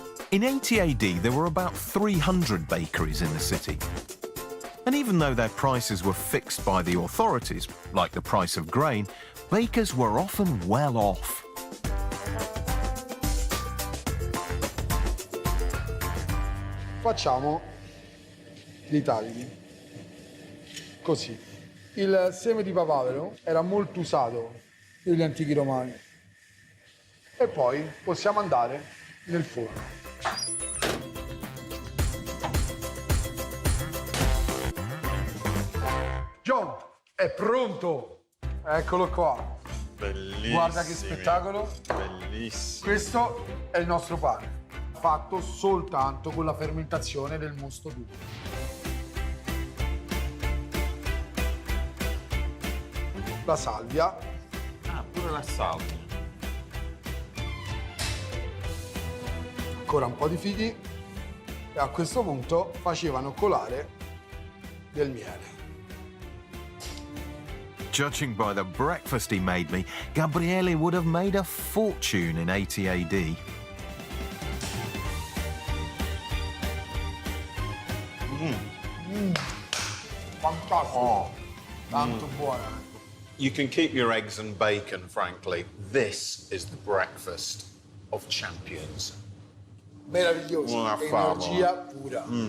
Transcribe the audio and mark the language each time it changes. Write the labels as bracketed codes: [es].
[en] In 80 AD, there were about 300 bakeries in the city. And even though their prices were fixed by the authorities, like the price of grain, bakers were often well off. [it] Facciamo dei tagli, così. Il seme di papavero era molto usato dagli antichi romani. E poi possiamo andare nel forno. John, è pronto! Eccolo qua. Bellissimo. Guarda che spettacolo. Bellissimo. Questo è il nostro pane, fatto soltanto con la fermentazione del mosto d'uva. La salvia, Ah, pure la salvia. ancora un po' di figli e a questo punto facevano colare del miele. [en] Judging by the breakfast he made me, Gabriele would have made a fortune in 80 AD. [it] Fantastico, tanto buona. [en] You can keep your eggs and bacon, frankly. This is the breakfast of champions. [it] Meraviglioso, Una favola. energia pura.